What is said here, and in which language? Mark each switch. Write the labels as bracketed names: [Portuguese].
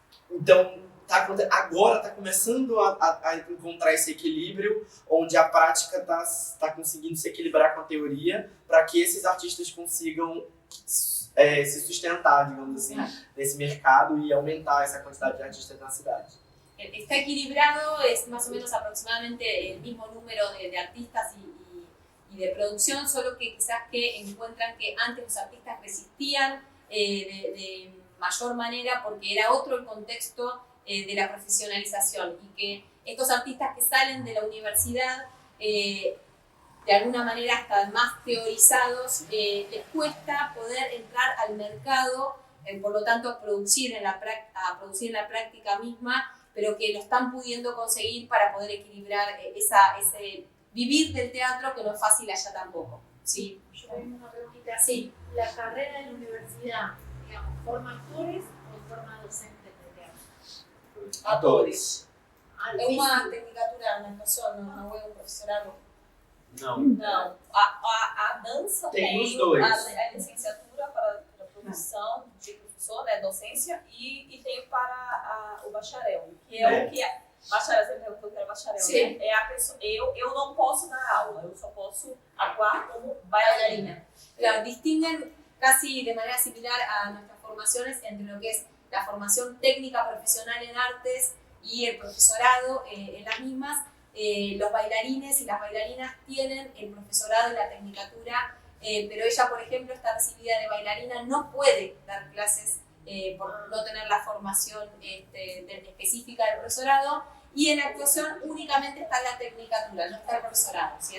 [Portuguese] Então, agora está começando a encontrar esse equilíbrio, onde a prática está conseguindo se equilibrar com a teoria, para que esses artistas consigam se sustentar, digamos assim, nesse mercado e aumentar essa quantidade de artistas na cidade. [Spanish] Está equilibrado, es más o menos aproximadamente el mismo número de artistas y de producción, solo que quizás que encuentran que antes los artistas resistían de mayor manera porque era otro el contexto de la profesionalización y que estos artistas que salen de la universidad de alguna manera están más teorizados, les cuesta poder entrar al mercado, por lo tanto producir en la práctica misma, pero que lo están pudiendo conseguir para poder equilibrar ese vivir del teatro que no es fácil allá tampoco. Sí. Yo tengo una preguntita. Sí. ¿La carrera de la universidad, digamos, forma actores o forma docentes de teatro? [Portuguese] Atores. É uma tecnicatura, na educação, não é um professorado? Não. A dança tem os dois. A licenciatura para a produção de professor, né, docência, e tem para o bacharel, que é o que é. Bacharel, você perguntou que era bacharel, Sim. né? É a pessoa, eu não posso dar aula, eu só posso atuar como bailarina. [Spanish] Claro, distinguen casi de manera similar a nuestras formaciones entre lo que es la formación técnica profesional en artes y el profesorado en las mismas, Los bailarines y las bailarinas tienen el profesorado y la tecnicatura, pero ella, por ejemplo, está recibida de bailarina, no puede dar clases por no tener la formación específica del profesorado, y en actuación únicamente está la tecnicatura, no está el profesorado. ¿Sí?